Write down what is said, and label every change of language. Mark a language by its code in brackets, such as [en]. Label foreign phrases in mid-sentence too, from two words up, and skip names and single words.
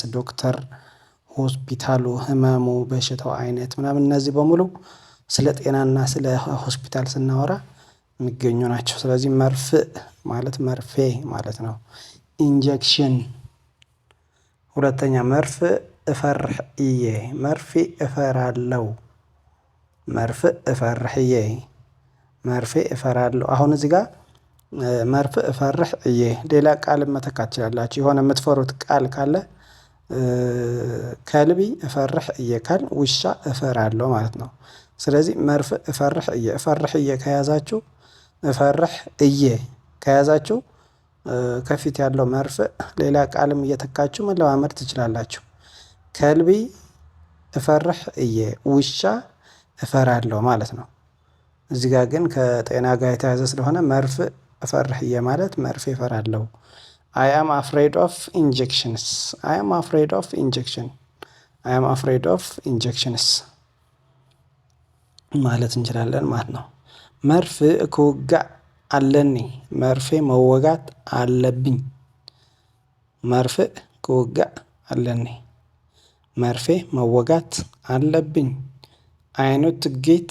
[am] ዶክተር ሆስፒታሉ ህመሙ በሽታው አይነት ምናምን እነዚህ በሙሉ ስለ ጤናና ስለ ሆስፒታል ስናወራ የሚገኙ ናቸው። ስለዚህ መርፍእ ማለት መርፌ ማለት ነው። ኢንጀክሽን። ሁለተኛ [ti] መርፍእ እፈርሕ እየ [am] መርፌ እፈራለሁ። [ti] መርፍእ እፈርሕ እየ [am] መርፌ እፈራለሁ። አሁን እዚህ ጋር [ti] መርፍእ እፈርሕ እየ [am] ሌላ ቃል መተካት ትችላላችሁ። የሆነ የምትፈሩት ቃል ካለ [ti] ከልቢ እፈርሕ እየ [am] ካል ውሻ እፈራለሁ ማለት ነው። ስለዚህ [ti] መርፍእ እፈርሕ እየ እፈርሕ እየ [am] ከያዛችሁ [ti] እፈርሕ እየ [am] ከያዛችሁ ከፊት ያለው መርፍእ ሌላ ቃልም እየተካችሁ መለማመድ ትችላላችሁ። [ti] ከልቢ እፈርሕ እየ [am] ውሻ እፈራለሁ ማለት ነው። እዚህ ጋር ግን ከጤና ጋር የተያዘ ስለሆነ [ti] መርፍእ እፈርሕ እየ [am] ማለት መርፌ እፈራለሁ። [en] I am afraid of injections I am afraid of injection I am afraid of injections [am] ማለት እንችላለን ማለት ነው። [ti] መርፍእ ክውጋእ አለኒ [am] መርፌ መወጋት አለብኝ። [ti] መርፍእ ክውጋእ አለኒ [am] መርፌ መወጋት አለብኝ። [en] I need to get